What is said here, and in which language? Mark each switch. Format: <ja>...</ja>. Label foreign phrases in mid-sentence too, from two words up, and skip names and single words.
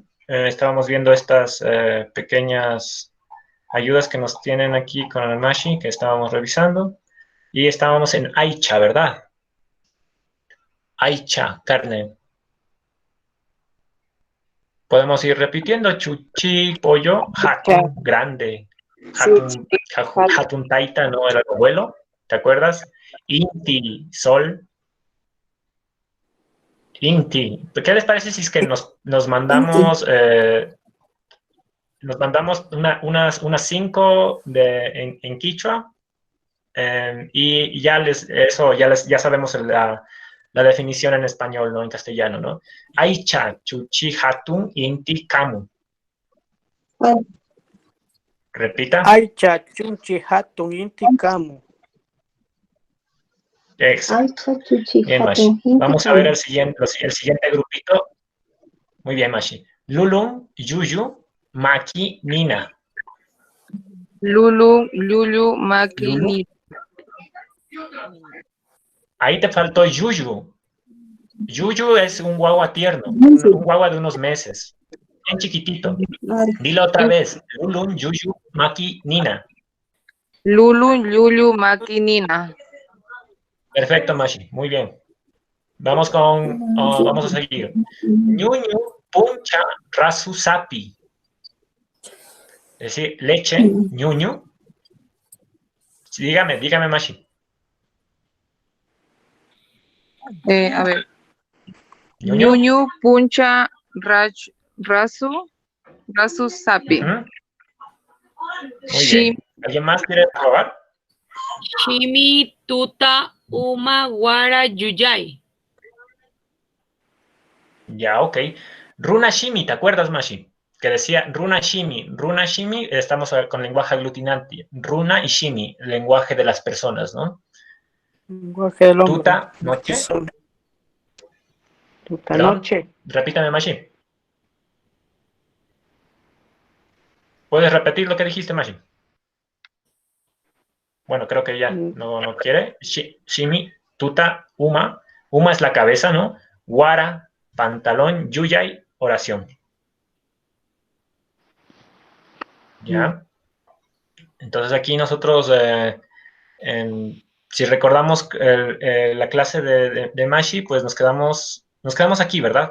<es>Estábamos viendo estas pequeñas ayudas que nos tienen aquí con el Mashi, que estábamos revisando. Y estábamos en Aicha, ¿verdad? Aicha, carne. Podemos ir repitiendo. Chuchi, pollo, hatun, grande. Hatun,</es> <qu>hatun taita,</qu> <es>¿no? Era el abuelo, ¿te acuerdas? Inti, sol. Inti. ¿Qué les parece si es que nos mandamos unas 5 en Quichua? Y ya sabemos la definición en español, ¿no? En castellano, ¿no?</es> <qu>Aicha, chuchi, hatun, inti, kamu.</qu> <es>Repita.</es> <qu>Aicha, chunchi, hatun, inti, kamu.</qu> <es>Exacto. Bien, Mashi. Vamos a ver el siguiente grupito. Muy bien,</es> <qu>Mashi. Lulun, Yuyu, Maki, Nina. Lulu, Lulu, Maki, Lulu. Nina.</qu> <es>Ahí te faltó Yuyu. Yuyu es un guagua tierno, un guagua de unos meses. Bien chiquitito. Dilo otra vez.</es> <qu>Lulun, Yuyu, Maki, Nina. Lulu, Lulu, Maki, Nina.</qu> <es>Perfecto, Mashi. Muy bien. Vamos a seguir.</es> <qu>Ñuñu, puncha, rasu, sapi.</qu> <es>Es decir, leche, ñuñu. Sí, dígame, Mashi. A ver.</es> <qu>Ñuñu. Ñuñu, puncha, rasu, sapi.</qu> <es>Muy bien. ¿Alguien más quiere probar?</es> <qu>Shimi, tuta, uma, guara, yuyay.</qu> <es>Ya, ok.</es> <qu>Runa Shimi,</qu> <es>¿te acuerdas, Mashi? Que decía</es> <qu>Runa Shimi. Runa Shimi,</qu> <es>estamos con lenguaje aglutinante. Runa y Shimi, lenguaje de las personas, ¿no? Lenguaje del hombre. Tuta, noche. Tuta, Perdón, noche. repítame, Mashi. ¿Puedes repetir lo que dijiste, Mashi? Bueno, creo que ya no quiere.</es> <qu>Shimi, tuta, uma.</qu> <es>Uma es la cabeza, ¿no? Guara, pantalón, yuyay, oración. ¿Ya? Entonces aquí nosotros, si recordamos la clase de Mashi, pues nos quedamos aquí, ¿verdad?</es>